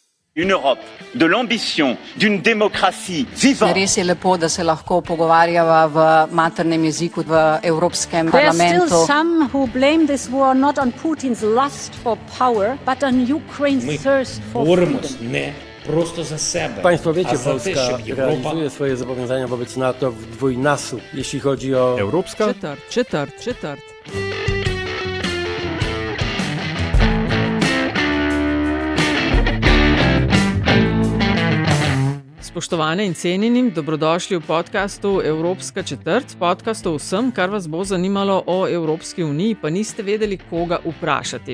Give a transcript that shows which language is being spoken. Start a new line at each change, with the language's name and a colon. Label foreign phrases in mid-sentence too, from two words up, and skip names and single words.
French: Une Europe de l'ambition, d'une démocratie vivante.
Slovenian: Res je lepo, da se lahko pogovarjava v maternem jeziku v Evropskem
English: There are
Slovenian: parlamentu.
English: still some who blame this war not on Putin's lust for power, but on Ukraine's thirst for
Slovenian: Borimo
English: freedom.
Slovenian: ne prosto za sebe,
Polish: Państwo wiecie,
Slovenian: a za te,
Polish: Polska żeby Europa realizuje swoje zobowiązania wobec NATO w dwójnasób, jeśli chodzi o
Slovenian: Evropska Četrt. Spoštovane in cenjeni, dobrodošli v podkastu Evropska četrt, podkastu vsem, kar vas bo zanimalo o Evropski uniji, pa niste vedeli, koga vprašati.